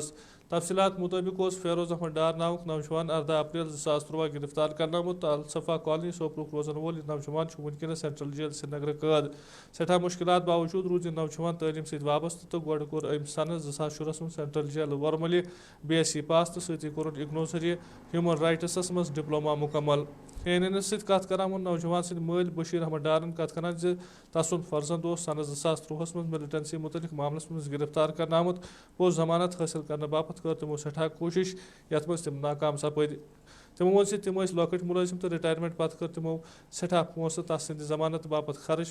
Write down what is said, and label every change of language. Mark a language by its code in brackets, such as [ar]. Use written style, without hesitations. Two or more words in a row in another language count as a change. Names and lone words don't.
[ks] تفصیلات مُطٲبق اوس فیروز احمد ڈار ناوُک نوجوان 14 اپریل 2013 گرفتار کرنہٕ آمُت تہٕ الصفا کالنی سوپرُک روزن وول یہِ نوجوان چھُ وٕنکیٚنس سینٹرل جیل سرینگرٕ قٲد. سٮ۪ٹھاہ مُشکِلات باوجوٗد روٗد یہِ نوجوان تعلیٖم سۭتۍ وابستہٕ تہٕ گۄڈٕ کوٚر أمۍ سنہٕ 2014 منٛز سینٹرل جیل ورملہِ BSc پاس تہٕ سۭتی کوٚرُن اِگنو ذٔریعہٕ ہیوٗمن رایٹسس منٛز ڈپلوما مُکمل. CNN سۭتۍ کتھ کران ووٚن نوجوان سٕنٛدۍ مٲلۍ بشیٖر احمد ڈارن کتھ کران زِ تسُنٛد فرزند اوس سنہٕ 2013 منٛز ملٹنسی متعلق معاملس منٛز گرفتار کرنہٕ آمُت. پوٚز ضمانت حٲصِل کرنہٕ باپتھ کٔر تِمو سٮ۪ٹھاہ کوٗشش یتھ منٛز تِم ناکام سپٕدۍ. تِمو ووٚن زِ تِم ٲسۍ لۄکٕٹۍ مُلٲزِم تہٕ رِٹایرمنٹ پتہٕ کٔر تِمو سٮ۪ٹھاہ پونٛسہٕ تس سٕنٛدِ ضمانت باپتھ خرٕچ.